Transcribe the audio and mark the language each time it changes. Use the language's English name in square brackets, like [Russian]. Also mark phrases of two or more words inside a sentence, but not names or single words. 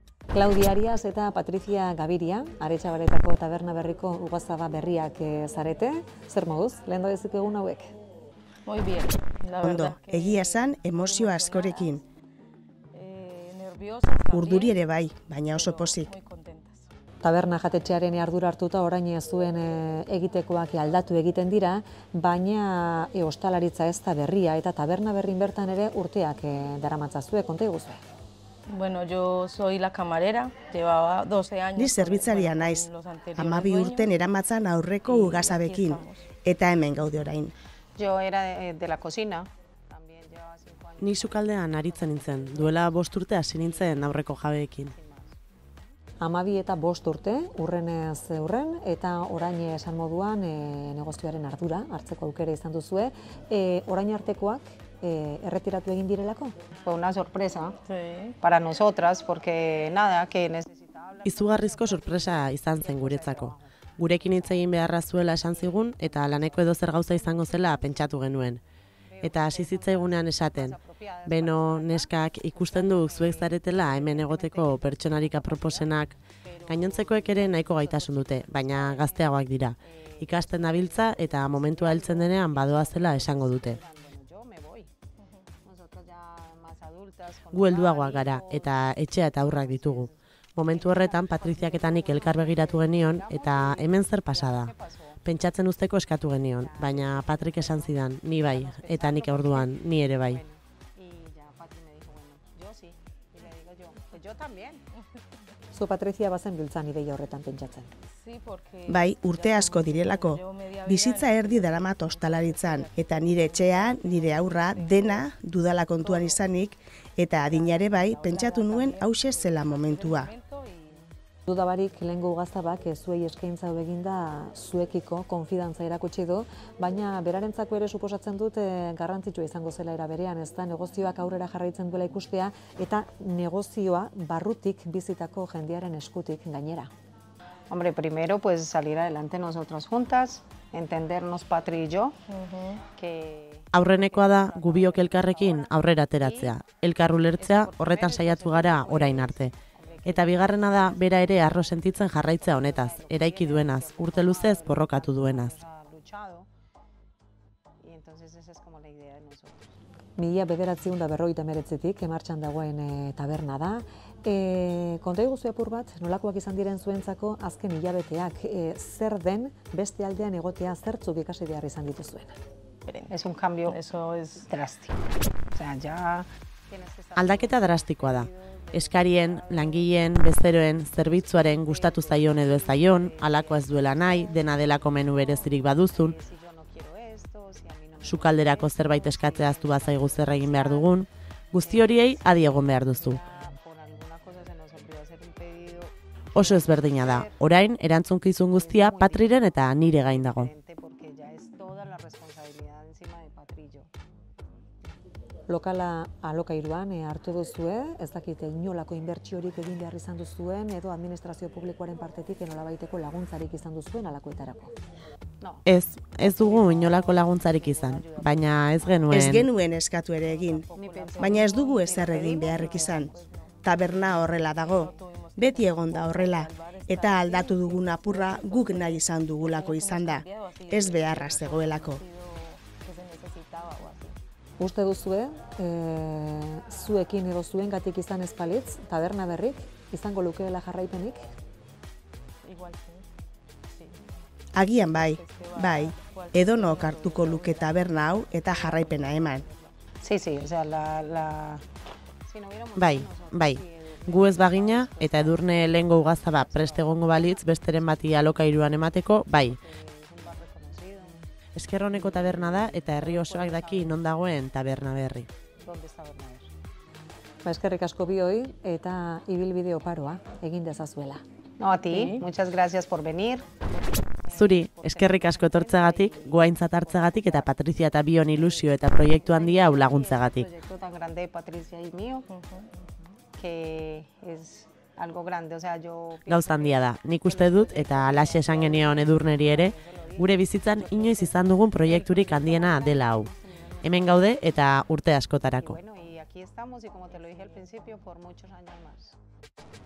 [Basque] Claudia Arias eta Patricia Gaviria, Aretxabaletako taberna berriko ugazaba berriak zarete. Zer moduz, lehen dodezik egun hauek? [Spanish] Muy bien, la [Basque] Ondo, [Spanish] verdad. [Basque] egia esan emozio askorekin. [Spanish] Nerviosas también, [Basque] Urduri ere bai, baina oso pozik. [Spanish] muy contentas. [Basque] Taberna jatetxearen ardura hartuta orain zuen egitekoak aldatu egiten dira, baina ostalaritza ez da berria eta taberna berrin bertan ere urteak daramatzazue, konta iguzue. [Spanish] Bueno, yo soy la camarera, llevaba 12 años. [Basque] Ni zerbitzaria naiz, [Spanish] los anteriores [Basque] 12 urten [Spanish] dueños. [Basque] eramatzan aurreko ugazabekin, eta hemen gaude orain. [Spanish] Yo era de la cocina, también llevaba 5 años. [Basque] Ni sukaldean aritzen nintzen, duela 5 urte hasi nintzen aurreko jabeekin. 12 eta 5 urte, urrenez urren, eta orain esan moduan negozioaren ardura hartzeko aukera izan duzue. Orain artekoak erretiratu egin direlako? [Spanish] Fue una sorpresa Sí. para nosotras porque nada, que necesitaba hablar. [Basque] Izugarrizko sorpresa izan zen guretzako. Gurekin hitz egin beharra zuela esan zigun eta laneko edozer gauza izango zela pentsatu genuen. Eta hasi zitzaigunean esaten, beno, neskak, ikusten du zuek zaretela hemen egoteko pertsonarik aproposenak, gainontzekoek ere nahiko gaitasun dute, baina gazteagoak dira. Ikasten dabiltza eta momentua heltzen denean badoazela esango dute. [Spanish] Yo me voy. Nosotros ya más adultas. con [Basque] Gu helduagoak gara eta etxea eta aurrak ditugu. Momentu horretan Patriziak eta nik elkar begiratu genion eta hemen zer pasada. Pentsatzen uzteko eskatu genion, baina Patrik esan zidan, ni bai, eta nik orduan, ni ere bai. [Spanish] Y ya Patri me dijo, bueno, yo sí. Y le digo yo, pues yo también. [Basque] Zu Patricia bazen biltzan ideia horretan pentsatzen. [Spanish] Sí, porque [Basque] Bai, urte asko direlako. [Spanish] yo media vida [Basque] Bizitza erdi daramat ostalaritzan, eta nire etxea, nire aurra, dena dudala kontuan izanik, eta adinare bai, pentsatu nuen hauxe zela momentua. [Spanish] y [Basque] Dudabarik lehengo ugazabak zuei eskaintza hau eginda zuekiko konfidantza erakutsi du, baina berarentzako ere suposatzen dut garrantzitsua izango zela era berean, ez da negozioak aurrera jarraitzen duela ikustea eta negozioa barrutik bizitako jendearen eskutik gainera. [Spanish] Hombre, primero pues salir adelante nosotras juntas, entendernos Patri y yo, que [Basque] Aurrenekoa da gubiok elkarrekin aurrera ateratzea, elkar ulertzea horretan saiatu gara orain arte. Eta bigarrena da bera ere arro sentitzen jarraitzea honetaz, eraiki duenaz, urte luzez borrokatu duenaz. [Spanish] ha luchado. Y entonces esa es como la idea de nosotros. [Basque] 1959tik martxan dagoen taberna da. Konta iguzu apur bat, nolakoak izan diren zuentzako azken hilabeteak, zer den beste aldean egotea zertzuk ikasi behar izan dituzuen. [Spanish] Es un cambio eso es drástico. O sea, ya tienes que estar [Basque] Aldaketa drastikoa da. Eskarien, langileen, bezeroen, zerbitzuaren gustatu zaion edo ez zaion, halakoa ez duela nahi, dena delako menu berezirik baduzun, [Spanish] si yo no quiero esto, si a mí no me [Basque] sukalderako zerbait eskatzea aztu bazaigu zer egin behar dugun, guzti horiei adi egon behar duzu. [Spanish] gusta, por alguna cosa se nos olvidó hacer un pedido [Basque] Oso ezberdina da, orain erantzunkizun guztia Patriren eta nire gain dago. [Spanish] diferente porque ya es toda la responsabilidad encima de Patrillo. [Basque] Lokala alokairuan hartu duzue, ez dakite inolako inbertsiorik egin behar izan duzuen, edo administrazio publikoaren partetik nolabaiteko laguntzarik izan duzuen alakoetarako. [Spanish] No, [Basque] Ez dugu inolako laguntzarik izan, baina ez genuen. Ez genuen eskatu ere egin, [Spanish] ni pensé. [Basque] baina ez dugu ezer egin beharrik izan. Taberna horrela dago, beti egon da horrela, eta aldatu dugun apurra guk nahi izan dugulako izan da, ez beharra zegoelako. [Spanish] que se necesitaba o así. [Basque] Uste duzue, zuekin edo zuengatik izan ez balitz, taberna berrik, izango lukeela jarraipenik? [Spanish] Igual sí. Sí. [Basque] Agian bai, edonok hartuko luke taberna hau eta jarraipena eman. [Spanish] Sí, sí, o sea, si no hubiéramos [Basque] Bai, [Spanish] sido nosotros, [Basque] bai. [Spanish] si [Basque] Gu ez bagina eta edurne lehengo ugazaba prest egongo balitz besteren bati alokairuan emateko, bai. [Spanish] es un bar reconocido, [Basque] Esker honeko taberna da eta herri osoak daki non dagoen taberna berri. [Spanish] ¿dónde está Bernabé? [Basque] Eskerrik asko bioi eta ibilbide oparoa egin dezazuela. [Spanish] No, a ti, Sí. muchas gracias por venir. [Basque] Zuri, eskerrik asko etortzeagatik, guaintzat hartzeagatik eta Patrizia eta bion ilusio eta proiektu handia hau laguntzeagatik. [Spanish] Proyecto tan grande de Patricia y mío, que es algo grande, o sea, yo [Basque] Gauza handia da, nik uste dut eta alaxe esan genion edurneri ere, gure bizitzan inoiz izan dugun proiekturik handiena dela hau. Hemen gaude eta urte askotarako. [Spanish] bueno, y aquí estamos y como te lo dije al principio, por muchos años más.